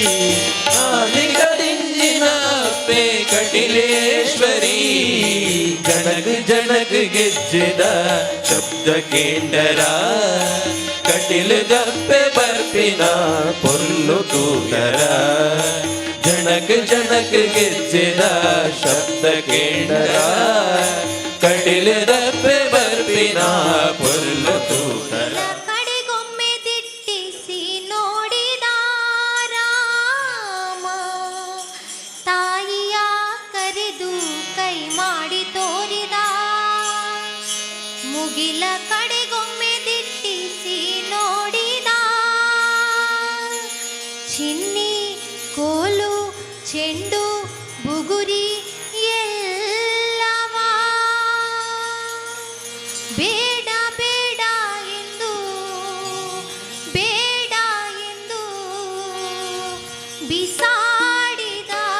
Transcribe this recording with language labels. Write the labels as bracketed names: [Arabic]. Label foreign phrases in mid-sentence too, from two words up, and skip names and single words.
[Tulu] ಮಾಲಿಕದಿಂಜಿನ ಅಪ್ಪೆ ಕಟಿಲೇಶ್ವರಿ ಜನಕ್ ಜನಕ್ ಗೆಜ್ಜೆದ ಶಬ್ದ ಕೇಂಡರ ಕಟಿಲು ದಪ್ಪೆ ಬರ್ಪಿನ ಪೊರ್ಲು ತೂತರ ಜನಕ್ ಜನಕ್ ಗೆಜ್ಜೆದ ಶಬ್ದ ಕೇಂಡರ ಕಟಿಲು ದಪ್ಪೆ ಬರ್ಪಿನ ಪೊರ್ಲು ತೂತರ [Kannada] ಕಡೆಗೊಮ್ಮೆ ದಿಟ್ಟಿಸಿ ನೋಡಿದ ರಾಮ ತಾಯಿಯ ಕರೆದು ಕೈ ಮಾಡಿ ತೋರಿದ ಮುಗಿಲ ಕಡೆಗೊಮ್ಮೆ ದಿಟ್ಟಿಸಿ ನೋಡಿದ ಚಿನ್ನಿ ಕೋಲು ಚೆಂಡು ಬುಗುರಿ ಎಲ್ಲವ ಬೇಡ ಬೇಡ ಎಂದು ಬೇಡ ಎಂದು ಬಿಸಾಡಿದ